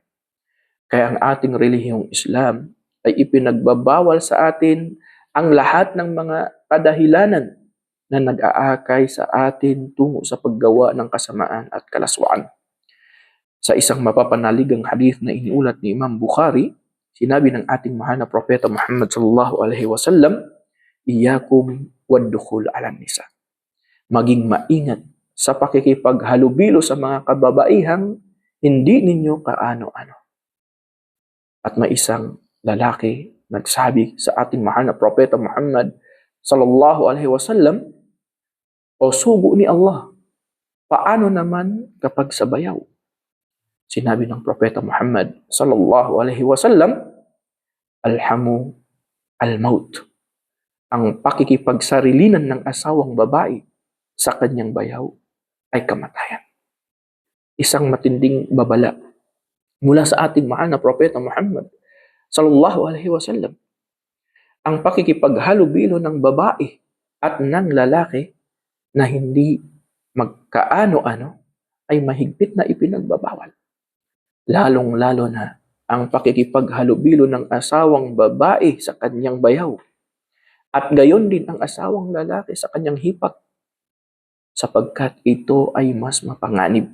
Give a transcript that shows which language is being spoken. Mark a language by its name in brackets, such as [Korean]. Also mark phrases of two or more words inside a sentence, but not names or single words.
[Filipino] Kaya ang ating relihiyong Islam ay ipinagbabawal sa atin ang lahat ng mga kadahilanan na nag-aakay sa atin tungo sa paggawa ng kasamaan at kalaswaan. Sa isang mapapanaligang hadith na iniulat ni Imam Bukhari, sinabi ng ating mahal na propeta Muhammad [Arabic] صلى الله عليه وسلم, "إياكم والدخول على النساء." [Filipino] Maging maingat sa pakikipaghalubilo sa mga kababaihang hindi ninyo kaano-ano. At may isang lalaki nagsabi sa ating mahal na propeta Muhammad [Arabic] صلى الله عليه وسلم, [Filipino] "O sugo ni Allah, paano naman kapag sa bayaw?" Sinabi ng propeta Muhammad [Arabic] صلى الله عليه وسلم, "الحمو الموت." [Filipino] Ang pakikipagsarilinin ng asawang babae sa kanyang bayaw ay kamatayan. Isang matinding babala mula sa ating mahal na propeta Muhammad [Arabic] صلى الله عليه وسلم. [Filipino] Ang pakikipaghalubilo ng babae at ng lalaki na hindi magkaano-ano ay mahigpit na ipinagbabawal. Lalong-lalo na ang pakikipaghalubilo ng asawang babae sa kanyang bayaw at gayon din ang asawang lalaki sa kanyang hipak, sapagkat ito ay mas mapanganib.